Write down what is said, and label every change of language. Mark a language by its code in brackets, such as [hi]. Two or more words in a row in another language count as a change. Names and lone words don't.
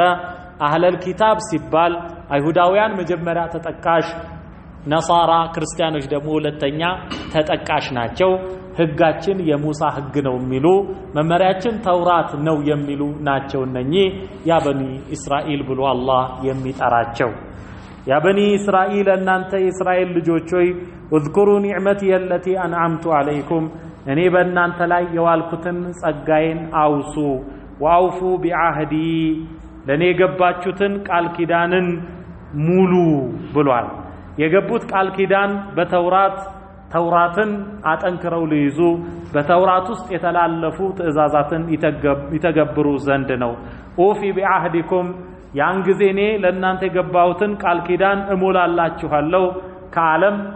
[ar] أهل الكتاب [am] ሲባል አይሁዳውያን መጀመሪያ ተጠቃሽ ነሳራ ክርስቲያኖች ደግሞ ሁለተኛ ተጠቃሽ ናቸው ህጋችን የሙሳ ህግ ነው የሚሉ መመሪያችን ተውራት ነው የሚሉ ናቸው እነኚህ [ar] يا بني إسرائيل [am] ብሎ አላህ የሚጠራቸው [ar] يا بني إسرائيل [am] እናንተ የእስራኤል ልጆች ሆይ [ar] اذكروا نعمتي التي انعمت عليكم [am] እኔ በእናንተ ላይ የዋልኩትን ጸጋዬን አውሱ [ar] واوفوا بعهدي [am] ለኔ የገባችሁትን ቃል ኪዳንን ሙሉ ብሏል የገቡት ቃል ኪዳን ተውራትን አጠንክረው ሊይዙ በተውራት ውስጥ የተላለፉ ትእዛዛትን ይተገብሩ ዘንድ ነው [ar] أوف بعهدكم [am] ያን ጊዜ እኔ ለእናንተ የገባሁትን ቃል ኪዳን እሞላላችኋለሁ ከዓለም